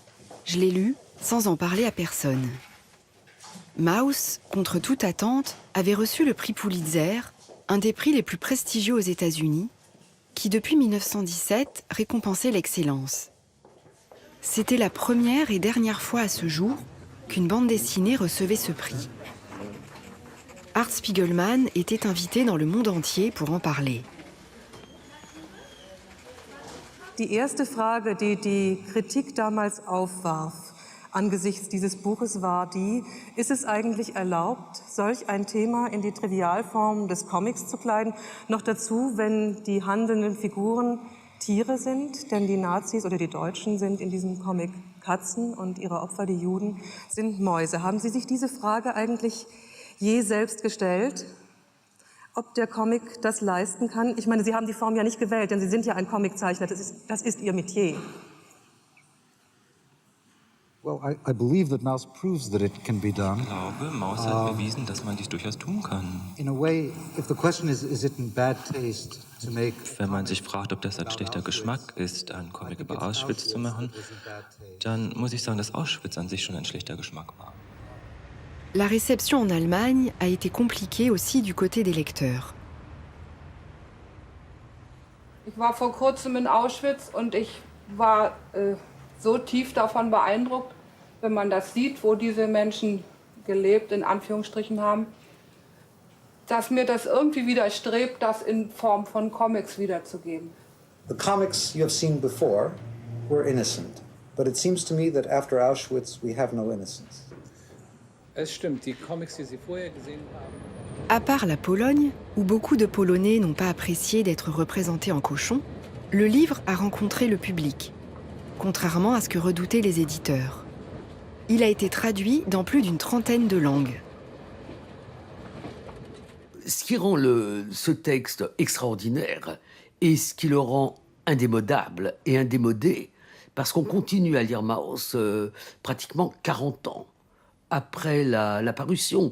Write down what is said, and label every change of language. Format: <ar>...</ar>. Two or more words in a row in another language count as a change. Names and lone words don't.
<fr>Je l'ai lu sans en parler à personne. Maus, contre toute attente, avait reçu le prix Pulitzer, un des prix les plus prestigieux aux États-Unis, qui depuis 1917 récompensait l'excellence. C'était la première et dernière fois à ce jour qu'une bande dessinée recevait ce prix. Art Spiegelman était invité dans le monde entier pour en parler.</fr> <de>Die erste Frage, die die Kritik damals aufwarf, angesichts dieses Buches war die, ist es eigentlich erlaubt, solch ein Thema in die Trivialform des Comics zu kleiden? Noch dazu, wenn die handelnden Figuren Tiere sind, denn die Nazis oder die Deutschen sind in diesem Comic Katzen und ihre Opfer, die Juden, sind Mäuse. Haben Sie sich diese Frage eigentlich je selbst gestellt, ob der Comic das leisten kann? Ich meine, Sie haben die Form ja nicht gewählt, denn Sie sind ja ein Comiczeichner, das ist Ihr Metier.</de> <en>Well, I believe that Maus proves that it can be done.</en> <de>Ich glaube, Maus hat bewiesen, dass man dies durchaus tun kann.</de> <en>In a way, if the question is it in bad taste to make...</en> <de>Wenn man sich fragt, ob das ein schlechter Geschmack ist, einen Comic über Auschwitz zu machen, dann muss ich sagen, dass Auschwitz an sich schon ein schlechter Geschmack war.</de> <fr>La réception en Allemagne a été compliquée aussi du côté des lecteurs.</fr> <de>Ich war vor kurzem in Auschwitz und ich war so tief davon beeindruckt, wenn man das sieht, wo diese Menschen gelebt, in Anführungsstrichen haben, dass mir das irgendwie widerstrebt, das in Form von Comics wiederzugeben.</de> <en>The comics you have seen before were innocent, but it seems to me that after Auschwitz we have no innocence.</en> <de>Es stimmt, die Comics, die Sie vorher gesehen haben.</de> <fr>À part la Pologne, où beaucoup de Polonais n'ont pas apprécié d'être représentés en cochons, le livre a rencontré le public, contrairement à ce que redoutaient les éditeurs. Il a été traduit dans plus d'une trentaine de langues. Ce qui rend ce texte extraordinaire et ce qui le rend indémodable et indémodé, parce qu'on continue à lire Maus pratiquement 40 ans après la parution.</fr>